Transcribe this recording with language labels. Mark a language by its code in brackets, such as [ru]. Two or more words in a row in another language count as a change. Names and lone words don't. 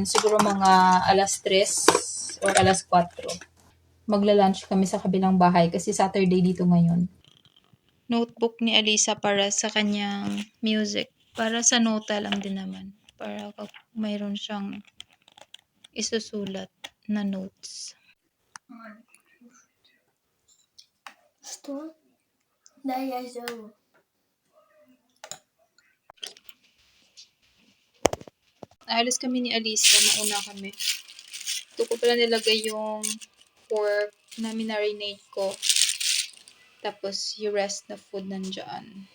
[tl] Siguro mga alas 3 or alas 4. Magla-lunch kami sa kabilang bahay kasi Saturday dito ngayon. Notebook ni Alisa para sa kanyang music. Para sa nota lang din naman. Para mayroon siyang isusulat na notes. [ru] Что? Да, я сделаю. [tl] Alis kami ni Alisa. Mauna kami. Ito ko pala nilagay yung pork na minarinate ko. Tapos, yung rest na food nandyan.